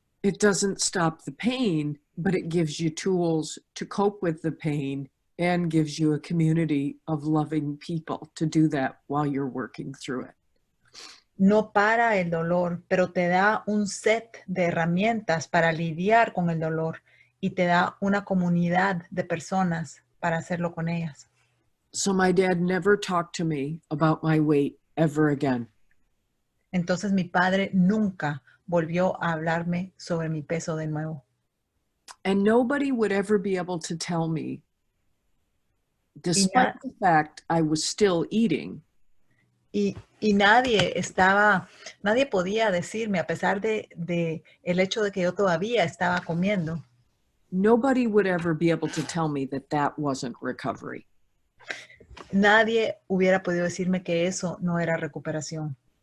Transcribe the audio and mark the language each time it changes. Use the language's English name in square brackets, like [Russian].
[English] It doesn't stop the pain, but it gives you tools to cope with the pain and gives you a community of loving people to do that while you're working through it. [Spanish] No para el dolor, pero te da un set de herramientas para lidiar con el dolor y te da una comunidad de personas para hacerlo con ellas. [English] So my dad never talked to me about my weight ever again. [Spanish] Entonces mi padre nunca volvió a hablarme sobre mi peso de nuevo. [English] And nobody would ever be able to tell me, despite the fact I was still eating. [Spanish] Y nadie podía decirme, a pesar de el hecho de que yo todavía estaba comiendo. [English] Nobody would ever be able to tell me that that wasn't recovery. [Spanish] Nadie hubiera podido decirme que eso no era recuperación.